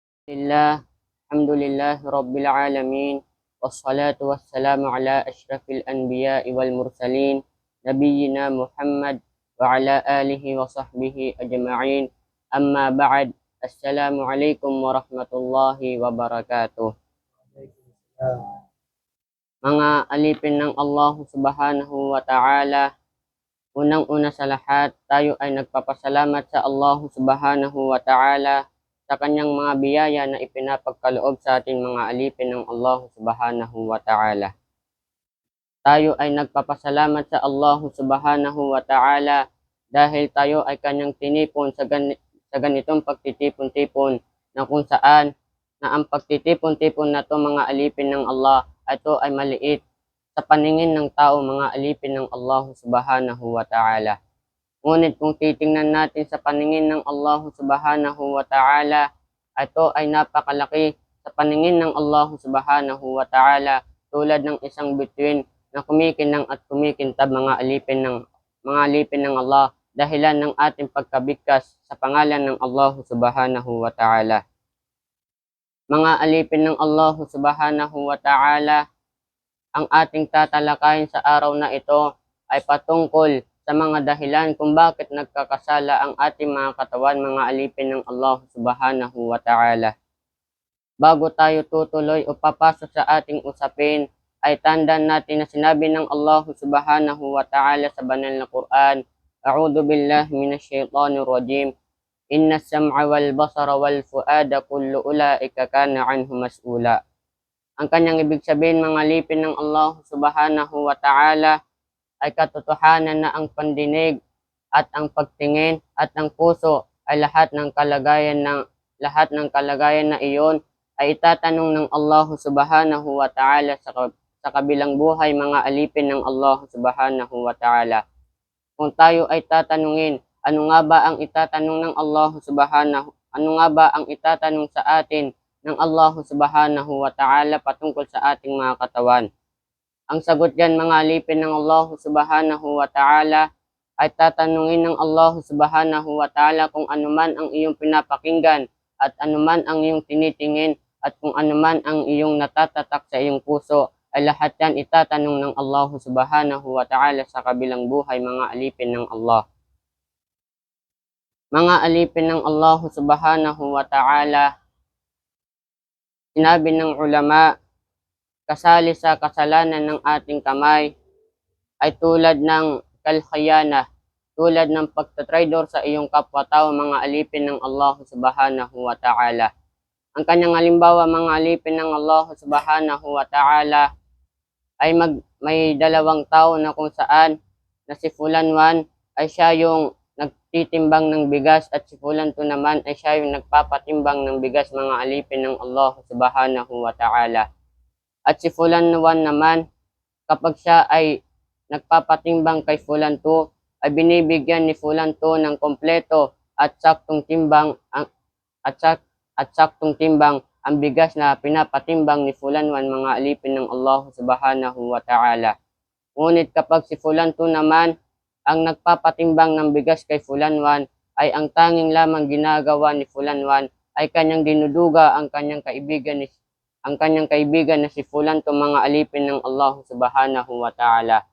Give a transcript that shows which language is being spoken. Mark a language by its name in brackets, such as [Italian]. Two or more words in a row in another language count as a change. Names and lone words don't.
[Arabic] الحمد لله رب العالمين والصلاة والسلام على أشرف الأنبياء والمرسلين. نبينا محمد وعلى آله وصحبه أجمعين. أما بعد. السلام عليكم ورحمة الله وبركاته. [Filipino] Mga alipin ng Allah [Arabic] سبحانه وتعالى, [Filipino] unang-una sa lahat, tayo ay nagpapasalamat sa Allah [Arabic] سبحانه وتعالى [Filipino] sa kanyang mga biyaya na ipinapagkaloob sa ating mga alipin ng Allah [Arabic] سبحانه وتعالى. [Filipino] Tayo ay nagpapasalamat sa Allah [Arabic] سبحانه وتعالى [Filipino] dahil tayo ay kanyang tinipon sa ganitong pagtitipon-tipon na kung saan na ang pagtitipon-tipon na to mga alipin ng Allah, ito ay maliit sa paningin ng tao mga alipin ng Allah [Arabic] سبحانه وتعالى. [Filipino] Ngunit kung titingnan natin sa paningin ng Allah [Arabic] سبحانه وتعالى, [Filipino] ito ay napakalaki sa paningin ng Allah [Arabic] سبحانه وتعالى, [Filipino] tulad ng isang bituin na kumikinang at kumikintab mga alipin ng Allah dahilan ng ating pagkabigkas sa pangalan ng Allah subhanahu wa ta'ala. Mga alipin ng Allah [Arabic] سبحانه وتعالى, [Filipino] ang ating tatalakayin sa araw na ito ay patungkol sa mga dahilan kung bakit nagkakasala ang ating mga katawan, mga alipin ng Allah [Arabic] سبحانه وتعالى. [Filipino] Bago tayo tutuloy o papasok sa ating usapin, ay tandaan natin na sinabi ng Allah [Arabic] سبحانه وتعالى [Filipino] sa banal na Quran, [Arabic] أعوذ بالله من الشيطان الرجيم إن السمع والبصر والفؤاد كل أولئك كان عنه مسؤولا. [Filipino] Ang kanyang ibig sabihin mga alipin ng Allah [Arabic] سبحانه وتعالى [Filipino] ay katotohanan na ang pandinig at ang pagtingin at ang puso ay lahat ng kalagayan na iyon ay itatanong ng Allah [Arabic] سبحانه وتعالى [Filipino] sa kabilang buhay mga alipin ng Allah [Arabic] سبحانه وتعالى. [Filipino] Kung tayo ay tatanungin, ano nga ba ang itatanong sa atin ng Allah [Arabic] سبحانه وتعالى [Filipino] patungkol sa ating mga katawan? Ang sagot diyan mga alipin ng Allah [Arabic] سبحانه وتعالى [Filipino] ay tatanungin ng Allah [Arabic] سبحانه وتعالى [Filipino] kung anuman ang iyong pinapakinggan at anuman ang iyong tinitingin at kung anuman ang iyong natatatak sa iyong puso, ay lahat yan itatanong ng Allah [Arabic] سبحانه وتعالى [Filipino] sa kabilang buhay mga alipin ng Allah. Mga alipin ng Allah [Arabic] سبحانه وتعالى, [Filipino] sinabi ng ulama, kasali sa kasalanan ng ating kamay ay tulad ng kalkhayana, tulad ng pagtatraidor sa iyong kapwa-tao mga alipin ng Allah [Arabic] سبحانه وتعالى. [Filipino] Ang kanyang halimbawa mga alipin ng Allah [Arabic] سبحانه وتعالى [Filipino] ay may dalawang tao na kung saan na si Fulan 1 ay siya yung nagtitimbang ng bigas at si Fulan 2 naman ay siya yung nagpapatimbang ng bigas mga alipin ng Allah [Arabic] سبحانه وتعالى. [Filipino] At si Fulan 1 naman, kapag siya ay nagpapatimbang kay Fulan 2, ay binibigyan ni Fulan 2 ng kompleto at saktong timbang ang bigas na pinapatimbang ni Fulan 1 mga alipin ng Allah [Arabic] سبحانه وتعالى. [Filipino] Ngunit kapag si Fulan 2 naman ang nagpapatimbang ng bigas kay Fulan 1, ay ang tanging lamang ginagawa ni Fulan 1 ay kanyang dinuduga ang kanyang kaibigan na si Fulan 2 mga alipin ng Allah [Arabic] سبحانه وتعالى.